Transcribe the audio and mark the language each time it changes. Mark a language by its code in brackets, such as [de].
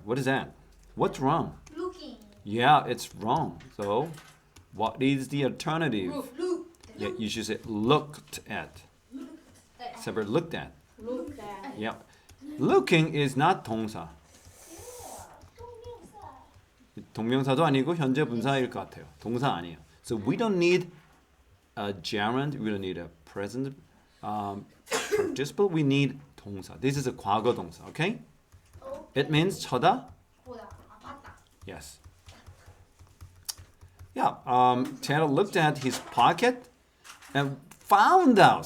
[en] What is that? What's wrong? Looking. Yeah, it's wrong. So, what is the alternative? Look. Yeah, you should say looked at. Separate looked at. Look at. Yep. Looking is not 동사. [ko] 동명사도 아니고 현재 분사일 것 같아요. 동사 아니에요. [en] So we don't need a gerund. We don't need a present participle. We need 동사. This is a 과거 동사. Okay? It means 쳐다. [ko] 보다. 봤다. [en] Yes. Yeah. Ted looked at his pocket and found out.